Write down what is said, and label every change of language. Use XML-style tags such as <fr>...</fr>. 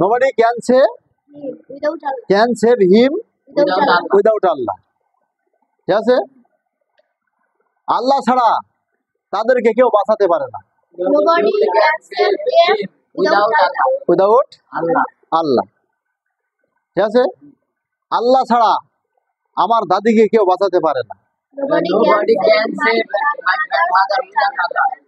<en>Nobody can save Without Allah. Him Without Allah.</en> <bn>Without আল্লাহ, ঠিক আছে? আল্লাহ ছাড়া তাদেরকে কেউ বাঁচাতে পারে না</bn> <en>Nobody can save them without Allah. Without Allah.</en> <bn>আল্লাহ, ঠিক আছে? আল্লাহ ছাড়া আমার দাদিকে কেউ বাঁচাতে পারে না।</bn> <en>Nobody can save my grandmother without Allah.</en>